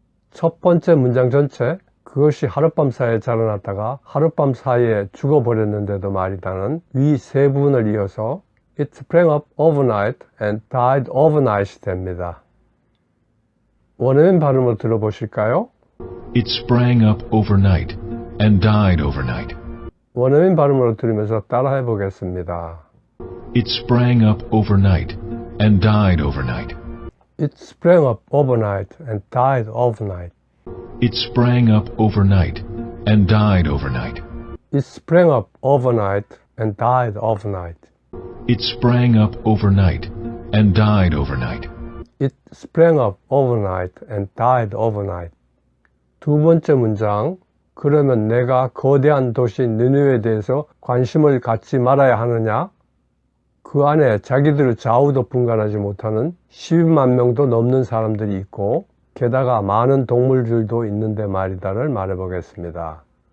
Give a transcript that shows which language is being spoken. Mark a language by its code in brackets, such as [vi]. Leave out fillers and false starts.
[ko] 첫 번째 문장 전체, 그것이 하룻밤 사이에 자라났다가 하룻밤 사이에 죽어버렸는데도 말이다는 위 세 부분을 이어서 [en] It sprang up overnight and died overnight [ko] 됩니다. 원어민 발음을 들어보실까요? [en] It sprang up overnight and died overnight. [ko] 원어민 발음으로 들으면서 따라해 보겠습니다. [en] It sprang up overnight and died overnight. It sprang up overnight and died overnight. It sprang up overnight and died overnight. It sprang up overnight and died overnight. It sprang up overnight and died overnight. It sprang up overnight and died overnight. [ko] 두 번째 문장, 그러면 내가 거대한 도시 니느웨에 대해서 관심을 갖지 말아야 하느냐? 그 안에 자기들의 좌우도 분간하지 못하는 12만 명도 넘는 사람들이 있고 게다가 많은 동물들도 있는데 말이다를 말해보겠습니다.